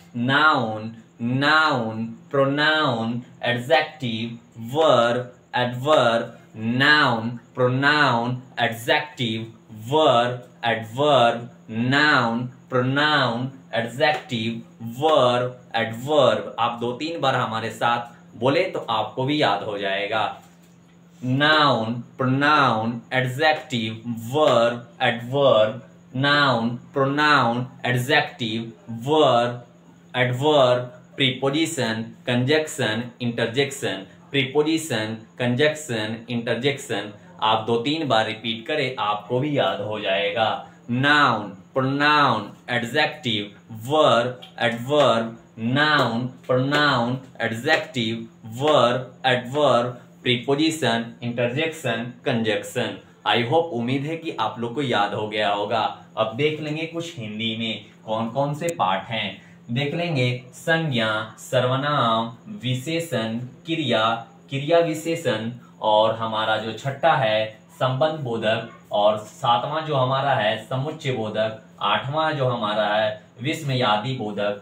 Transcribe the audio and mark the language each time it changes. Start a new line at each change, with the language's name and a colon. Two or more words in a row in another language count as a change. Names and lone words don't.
English: noun, pronoun, adjective, verb, adverb, noun, pronoun, adjective, verb, adverb, noun, pronoun, adjective, verb, adverb.
Hindi: आप 2-3 बार हमारे साथ बोले तो आपको भी याद हो जाएगा।
English: noun, pronoun, adjective, verb, adverb, noun, pronoun, adjective, verb, adverb, preposition, conjunction, interjection, preposition, conjunction, interjection।
Hindi: आप 2-3 बार रिपीट करें, आपको भी याद हो जाएगा।
English: noun, pronoun, adjective, verb, adverb, noun, pronoun, adjective, verb, adverb, preposition, interjection, conjunction। I hope
Hindi: उम्मीद है कि आप लोग को याद हो गया होगा। अब देख लेंगे कुछ हिंदी में कौन कौन से पार्ट हैं। देख लेंगे संज्ञा, सर्वनाम, विशेषण, क्रिया, क्रिया विशेषण, और हमारा जो छठा है संबंध बोधक, और सातवां जो हमारा है समुच्चय बोधक, आठवां जो हमारा है विस्मयादि बोधक।